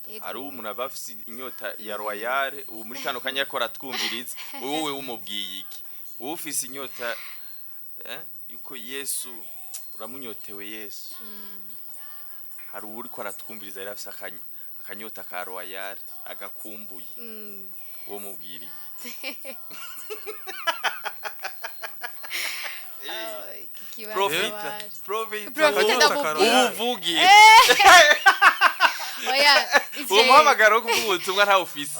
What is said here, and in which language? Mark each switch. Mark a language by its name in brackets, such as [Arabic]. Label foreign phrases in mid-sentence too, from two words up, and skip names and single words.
[Rundi] Ari umuntu abafise inyota ya royale, ubu muri kano kanya akora twumviriza, wowe umubwiye iki? Wowe ufise inyota yuko Yesu uramunyotewe Yesu. Hari uri ko aratwumviriza yari afise akanyota ka royale agakumbuye. Wowe mubwire Profita uvugi. Oya, umuhamagaro kuvuga ubutumwa nta office.